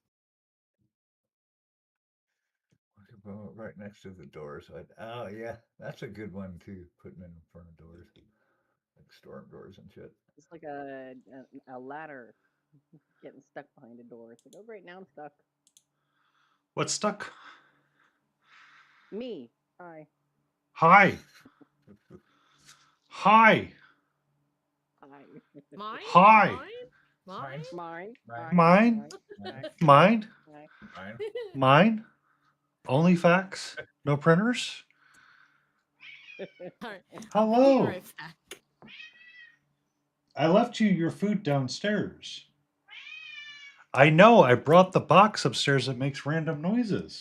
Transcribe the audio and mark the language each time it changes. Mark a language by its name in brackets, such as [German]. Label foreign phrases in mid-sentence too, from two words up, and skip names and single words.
[English] Well, right next to the doors. Oh yeah, that's a good one too. Putting in front of doors, like storm doors and shit. It's like a ladder getting stuck behind a door. It's like, oh great, now I'm stuck. What's stuck? Me. Hi. Hi. Hi. Hi. Mine? Hi. Mine? Mine. Mine. Mine. Hi. Mine. Hi. Mine. Mine. Only fax. No printers. Alright, I'll be Hello. right back. I left you your food downstairs. I know. I brought the box upstairs that makes random noises.